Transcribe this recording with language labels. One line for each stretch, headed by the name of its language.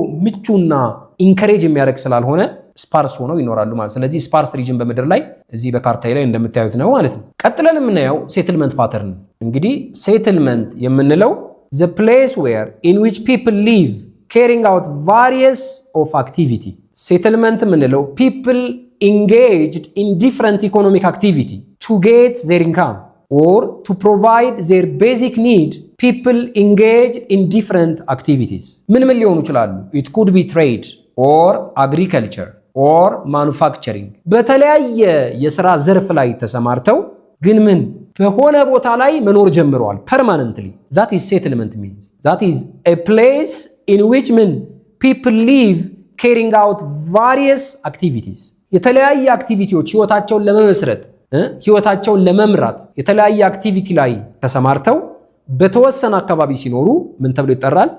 Amharic: ምቹና ኢንከሬጅ የሚያደርግ ስላልሆነ ስፓርስ ሆነው ይኖራሉ ማለት። ስለዚህ ስፓርስ ሪጅን በምድር ላይ እዚህ በካርታ ላይ እንደምታዩት ነው ማለት ነው። ቀጥለን የምናየው ሴትልመንት ፓተርን። እንግዲህ ሴትልመንት የምንለው the place where in which people live carrying out various of activity። ሴትልመንት የምንለው people engaged in different economic activity to get their income or to provide their basic need.
English: people engage in different activities ምን ሊሆኑ ይችላሉ?
Amharic: it could be trade or agriculture or manufacturing። በተለያየ የሥራ ዘርፍ ላይ ተሰማርተው ግን ምን በሆነ ቦታ ላይ መኖር ጀምረዋል permanently። that is settlement means that is a place in which men people live carrying out various activities። የተለያየ አክቲቪቲዎች ህይወታቸውን ለመመስረት ህይወታቸውን ለመምራት የተለያየ አክቲቪቲ ላይ ተሰማርተው በተወሰነ አካባቢ ሲኖሩ ምን ተብሎ ይጠራል?